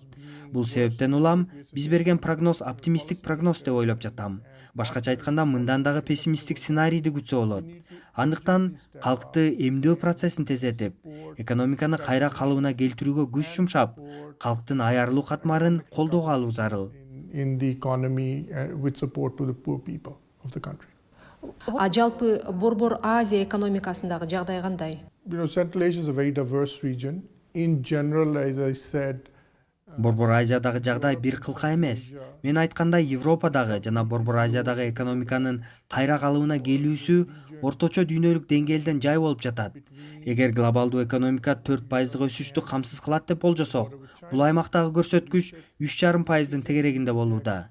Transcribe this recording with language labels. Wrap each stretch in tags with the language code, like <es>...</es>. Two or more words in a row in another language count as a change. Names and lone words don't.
<ky>Бул себептен улам биз берген прогноз оптимисттик прогноз деп ойлоп жатам. Башкача айтканда, мындан дагы пессимисттик сценарийди күтсө болот. Андыктан калкты эмдөө процессин тездетип, экономиканы кайра калыбына келтирүүгө күч жумшап, калктын аярлуу катмарын колдоого алуу зарыл.</ky> <en>In the economy with support to the poor people of the country.</en> <ky>Жалпы Борбор Азия экономикасындагы жагдай кандай?</ky> <en>Central Asia is a very diverse region. In general, as I said,</en> <ky>Борбор Азиядагы жагдай бир кылка эмес. Мен айткандай, Европадагы жана Борбор Азиядагы экономиканын кайра калыбына келүүсү орточо дүйнөлүк деңгээлден жай болуп жатат. Эгер глобалдуу экономика 4%-га өсүштү камсыз кылат деп болжосок, бул аймактагы көрсөткүч 3,5%-дын тегерегинде болууда.</ky>